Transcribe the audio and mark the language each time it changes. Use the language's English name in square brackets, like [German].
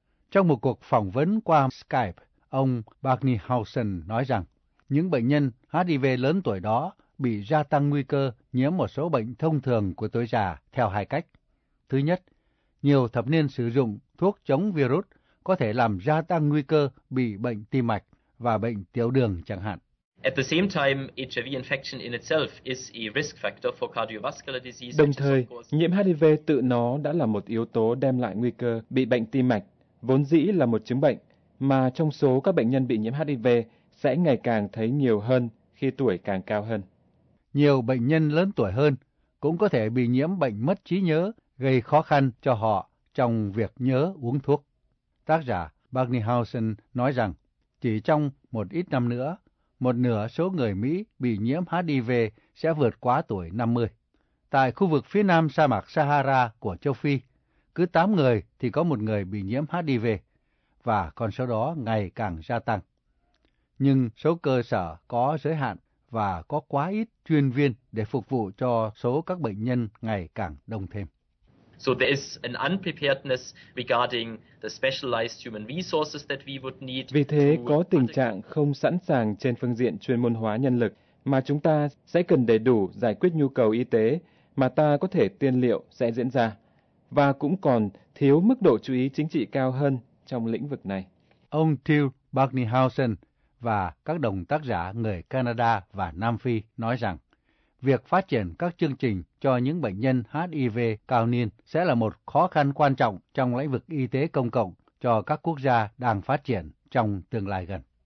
[Vietnamese] Trong một cuộc phỏng vấn qua Skype, ông Barnickhausen nói rằng những bệnh nhân HIV lớn tuổi đó bị gia tăng nguy cơ nhiễm một số bệnh thông thường của tuổi già theo hai cách. Thứ nhất, nhiều thập niên sử dụng thuốc chống virus có thể làm gia tăng nguy cơ bị bệnh tim mạch và bệnh tiểu đường chẳng hạn. [English] At the same time, HIV infection in itself is a risk factor for cardiovascular disease. [Vietnamese] Đồng thời, nhiễm HIV tự nó đã là một yếu tố đem lại nguy cơ bị bệnh tim mạch, vốn dĩ là một chứng bệnh mà trong số các bệnh nhân bị nhiễm HIV sẽ ngày càng thấy nhiều hơn khi tuổi càng cao hơn. Nhiều bệnh nhân lớn tuổi hơn cũng có thể bị nhiễm bệnh mất trí nhớ, gây khó khăn cho họ trong việc nhớ uống thuốc. Tác giả Barnhausen nói rằng, chỉ trong một ít năm nữa, một nửa số người Mỹ bị nhiễm HIV sẽ vượt quá tuổi 50. Tại khu vực phía nam sa mạc Sahara của châu Phi, cứ 8 người thì có một người bị nhiễm HIV, và con số đó ngày càng gia tăng. Nhưng số cơ sở có giới hạn và có quá ít chuyên viên để phục vụ cho số các bệnh nhân ngày càng đông thêm. [English] So there is an unpreparedness regarding the specialized human resources that we would need. [Vietnamese] Vì thế có tình trạng không sẵn sàng trên phương diện chuyên môn hóa nhân lực mà chúng ta sẽ cần đầy đủ giải quyết nhu cầu y tế mà ta có thể tiên liệu sẽ diễn ra, và cũng còn thiếu mức độ chú ý chính trị cao hơn trong lĩnh vực này. Ông Till Barnhausen và các đồng tác giả người Canada và Nam Phi nói rằng, việc phát triển các chương trình cho những bệnh nhân HIV cao niên sẽ là một khó khăn quan trọng trong lĩnh vực y tế công cộng cho các quốc gia đang phát triển trong tương lai gần.